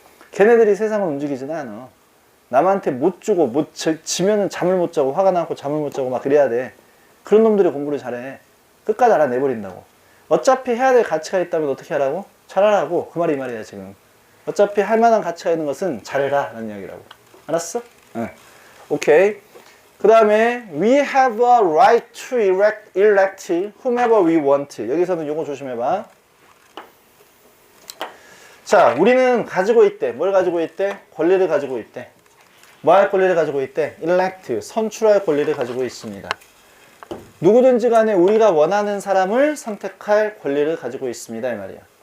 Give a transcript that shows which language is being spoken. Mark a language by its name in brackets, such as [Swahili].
[Korean] 걔네들이 세상을 움직이지는 않아. 남한테 못 주고 지면은 잠을 못 자고 화가 나고 잠을 못 자고 막 그래야 돼. 그런 놈들이 공부를 잘해. 끝까지 알아내버린다고. 어차피 해야 될 가치가 있다면 어떻게 하라고? 잘하라고. 그 말이 이 말이야 지금. 어차피 할 만한 가치가 있는 것은 잘해라 라는 이야기라고. 알았어? 응. 오케이. 그 다음에 [English] we have a right to elect whomever we want. [Korean] 여기서는 요거 조심해봐. 자, 우리는 가지고 있대. 뭘 가지고 있대? 권리를 가지고 있대. 뭐 할 권리를 가지고 있대? elect, 선출할 권리를 가지고 있습니다. 누구든지 간에 우리가 원하는 사람을 선택할 권리를 가지고 있습니다 이 말이야.